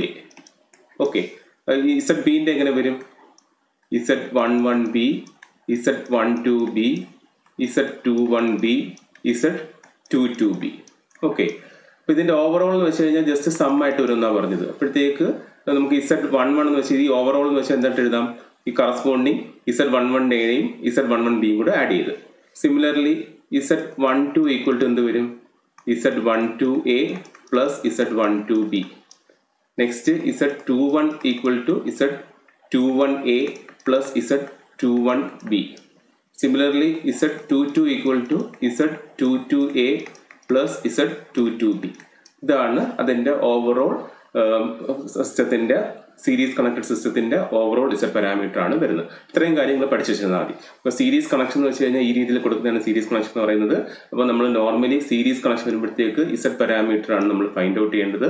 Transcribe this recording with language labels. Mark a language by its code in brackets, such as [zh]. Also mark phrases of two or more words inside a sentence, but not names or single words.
[ml] ഓക്കെ, ZB ന്റെ എങ്ങനെ വരും? Z11B, Z12B, Z21B, Z22B. ഓക്കെ, അപ്പൊ ഇതിന്റെ ഓവറോൾ എന്ന് വെച്ച് കഴിഞ്ഞാൽ [en] just sum [ml] ആയിട്ട് വരും എന്നാ പറഞ്ഞത്. അപ്പോഴത്തേക്ക് നമുക്ക് Z11 എന്ന് വെച്ചാൽ ഈ ഓവറോൾ എന്ന് വെച്ചാൽ എന്തായിട്ട് എഴുതാം? ഈ കറസ്പോണ്ടിങ് Z11Aയും Z11Bയും കൂടെ ആഡ് ചെയ്ത്. [en] similarly Z12 equal to [ml] എന്ത് വരും? Z12A പ്ലസ് Z12B. [en] next Z21 equal to Z21A plus Z21B. similarly Z22 equal to Z22A plus Z22B. [ml] ഇതാണ് അതിന്റെ ഓവറോൾ സിസ്റ്റത്തിന്റെ സീരീസ് കണക്റ്റഡ് സിസ്റ്റത്തിന്റെ [en] overall Z parameter [ml] ആണ് വരുന്നത്. ഇത്രയും കാര്യങ്ങൾ പഠിച്ചു വെച്ചിരുന്നാൽ മതി. അപ്പോൾ [en] series connection [ml] എന്ന് വെച്ച് കഴിഞ്ഞാൽ ഈ രീതിയിൽ കൊടുക്കുന്നതാണ് [en] series connection [ml] എന്ന് പറയുന്നത്. അപ്പോൾ നമ്മൾ നോർമലി [en] series connection [ml] വരുമ്പോഴത്തേക്ക് [en] Z parameter [ml] ആണ് നമ്മൾ [en] find out [ml] ചെയ്യേണ്ടത്.